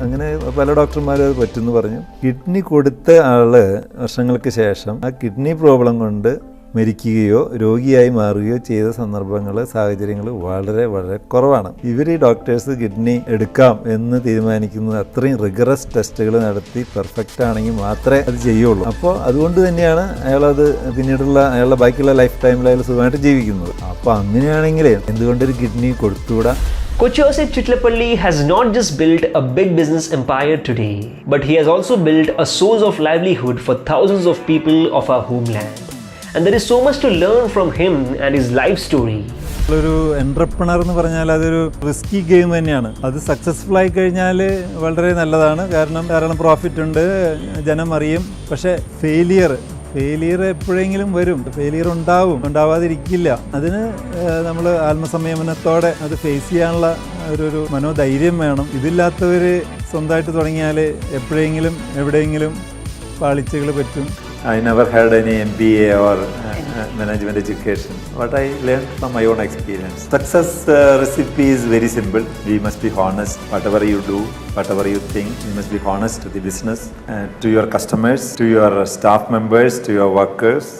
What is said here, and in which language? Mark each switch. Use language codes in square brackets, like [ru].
[ml] അങ്ങനെ പല ഡോക്ടർമാരും അത് പറ്റുമെന്ന് പറഞ്ഞു. കിഡ്നി കൊടുത്ത ആള് വർഷങ്ങൾക്ക് ശേഷം ആ കിഡ്നി പ്രോബ്ലം കൊണ്ട് മരിക്കുകയോ രോഗിയായി മാറുകയോ ചെയ്ത സാഹചര്യങ്ങൾ വളരെ വളരെ കുറവാണ്. ഇവർ ഈ ഡോക്ടേഴ്സ് കിഡ്നി എടുക്കാം എന്ന് തീരുമാനിക്കുന്നത് അത്രയും റിഗറസ് ടെസ്റ്റുകൾ നടത്തി പെർഫെക്റ്റ് ആണെങ്കിൽ മാത്രമേ അത് ചെയ്യുള്ളൂ. അപ്പോൾ അതുകൊണ്ട് തന്നെയാണ് അയാളത് പിന്നീടുള്ള അയാളുടെ ബാക്കിയുള്ള ലൈഫ് ടൈമിൽ അയാൾ സുഖമായിട്ട് ജീവിക്കുന്നത്. അപ്പോൾ അങ്ങനെയാണെങ്കിൽ എന്തുകൊണ്ടൊരു kidney കൊടുത്തുകൂടാ? [en] Kochouseph Chittilappilly has not just built a big business empire today, but he has also built a source of livelihood for thousands of people of our homeland. And there is so much to learn from him and his life story. [ml] ഒരു entrepreneur എന്ന് പറഞ്ഞാൽ അതൊരു risky game തന്നെയാണ്. അത് successful ആയി കഴിഞ്ഞാൽ വളരെ നല്ലതാണ്, കാരണം ധാരാളം പ്രോഫിറ്റ് ഉണ്ട്, ജനം അറിയും. പക്ഷേ ഫെയിലിയർ എപ്പോഴെങ്കിലും വരും, ഫെയിലിയർ ഉണ്ടാവാതിരിക്കില്ല. അതിന് നമ്മൾ ആത്മസംയമനത്തോടെ അത് ഫേസ് ചെയ്യാനുള്ള ഒരു മനോധൈര്യം വേണം. ഇതില്ലാത്തവർ സ്വന്തമായിട്ട് തുടങ്ങിയാൽ എപ്പോഴെങ്കിലും എവിടെയെങ്കിലും പാളിച്ചകൾ പറ്റും. [en] I never had any MBA or management education. What I learned from my own experience. Success recipe is very simple. We must be honest. Whatever you do, whatever you think, you must be honest to the business, to your customers, to your staff members, to your workers.